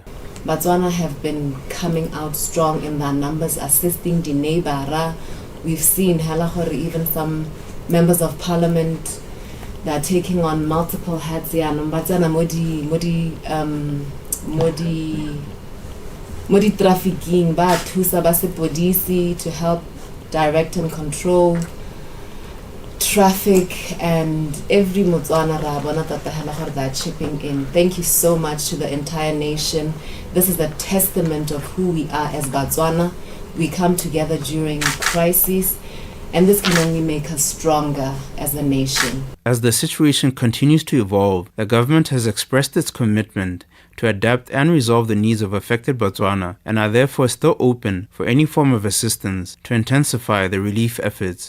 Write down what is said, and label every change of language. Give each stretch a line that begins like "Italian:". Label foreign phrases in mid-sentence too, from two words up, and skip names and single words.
English: Botswana have been coming out strong in their numbers, assisting the neighbor. We've seen even some members of parliament that are taking on multiple hats here. Modi trafficking,
Tswana: ba thusa ba sepodisi
English: to help direct and control traffic, and every Motswana
Tswana: ra bona tata hela gore
English: they're chipping in. Thank you so much to the entire nation. This is a testament of who we are as Botswana. We come together during crises, and this can only make us stronger as a nation. As the situation continues to evolve, the government has expressed its commitment to adapt and resolve the needs of affected Botswana and are therefore still open for any form of assistance to intensify the relief efforts.